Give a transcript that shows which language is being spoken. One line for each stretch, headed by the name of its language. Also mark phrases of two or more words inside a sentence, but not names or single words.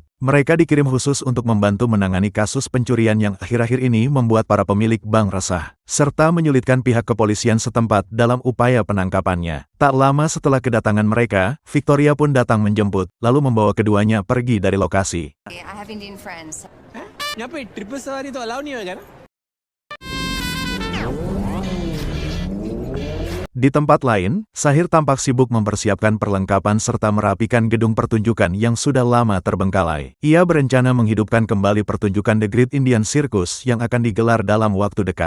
Indonesian: Mereka dikirim khusus untuk membantu menangani kasus pencurian yang akhir-akhir ini membuat para pemilik bank resah, serta menyulitkan pihak kepolisian setempat dalam upaya penangkapannya. Tak lama setelah kedatangan mereka, Victoria pun datang menjemput, lalu membawa keduanya pergi dari lokasi.
English: I have Indian friends.
Hindi: यहाँ पे ट्रिप सवारी तो अलाउ नहीं होगा ना?
Indonesian: Di tempat lain, Sahir tampak sibuk mempersiapkan perlengkapan serta merapikan gedung pertunjukan yang sudah lama terbengkalai. Ia berencana menghidupkan kembali pertunjukan The Great Indian Circus yang akan digelar dalam waktu dekat.